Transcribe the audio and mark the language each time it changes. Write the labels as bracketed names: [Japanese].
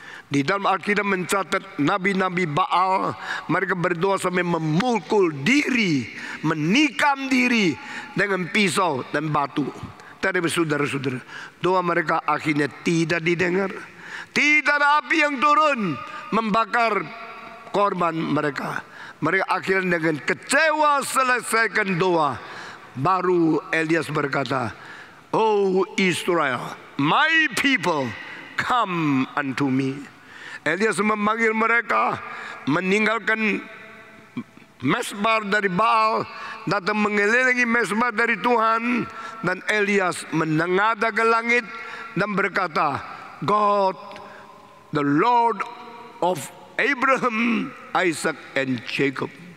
[Indonesian] Di dalam Alkitab mencatat nabi-nabi Baal, mereka berdoa sampai memukul diri, menikam diri dengan pisau dan batu. Tapi saudara-saudara, doa mereka akhirnya tidak didengar. Tidak ada api yang turun membakar korban mereka. Mereka akhirnya dengan kecewa selesaikan doa. Baru Elias berkata, [English] "Oh Israel, my people, come unto me." [Indonesian] Elias memanggil mereka, meninggalkan mesbah dari Baal, datang mengelilingi mesbah dari Tuhan. Dan Elias menengadah ke langit dan berkata, [English] "God, the Lord of Abraham, Isaac, and Jacob."